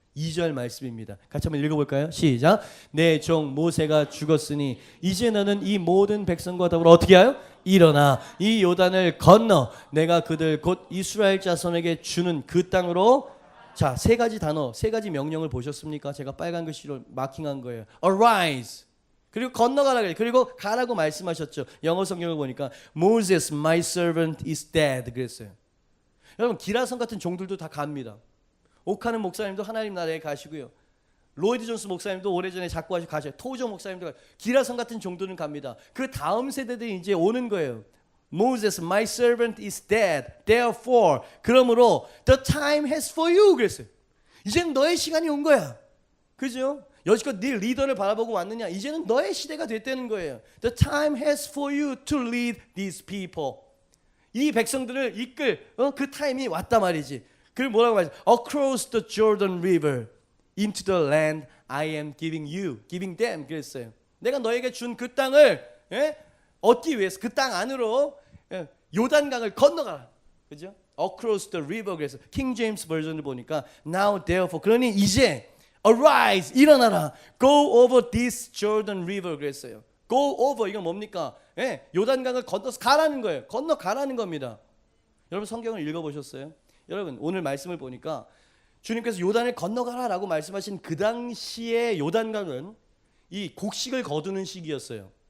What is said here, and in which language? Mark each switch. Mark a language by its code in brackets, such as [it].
[ko] 2절 말씀입니다. 같이 한번 읽어볼까요? 시작. 내 종 모세가 죽었으니 이제 너는 이 모든 백성과 더불어 어떻게 하여? 일어나 이 요단을 건너 내가 그들 곧 이스라엘 자손에게 주는 그 땅으로. 자, 세 가지 단어, 세 가지 명령을 보셨습니까? 제가 빨간 글씨로 마킹한 거예요. [en] Arise. [ko] 그리고 건너가라 그래요. 그리고 가라고 말씀하셨죠. 영어 성경을 보니까 [en] Moses, my servant is dead [ko] 그랬어요. 여러분 기라성 같은 종들도 다 갑니다. 오카는 목사님도 하나님 나라에 가시고요. 로이드 존스 목사님도 오래전에 작고하시고 가셔요. 토우조 목사님도 기라성 같은 종들은 갑니다. 그 다음 세대들이 이제 오는 거예요. [en] Moses, my servant is dead. Therefore, [ko] 그러므로 [en] the time has for you [ko] 그랬어요. 이제는 너의 시간이 온 거야. 그죠? 여지껏 네 리더를 바라보고 왔느냐? 이제는 너의 시대가 됐다는 거예요. [en] The time has for you to lead these people. [ko] 이 백성들을 이끌 그 타임이 왔단 말이지. 그걸 뭐라고 말하지? [en] Across the Jordan River into the land I am giving you, giving them [ko] 그랬어요. 내가 너에게 준 그 땅을 얻기 위해서 그 땅 안으로 요단강을 건너가라. 그죠? [en] Across the river [ko] 그래서 킹 제임스 버전을 보니까 [en] now therefore [ko] 그러니 이제 [en] arise [ko] 일어나라. [en] go over this Jordan river [ko] 그랬어요. [en] go over [ko] 이건 뭡니까? 요단강을 건너서 가라는 거예요. 건너가라는 겁니다. 여러분 성경을 읽어보셨어요? 여러분 오늘 말씀을 보니까 주님께서 요단을 건너가라라고 말씀하신 그 당시의 요단강은 이 곡식을 거두는 시기였어요.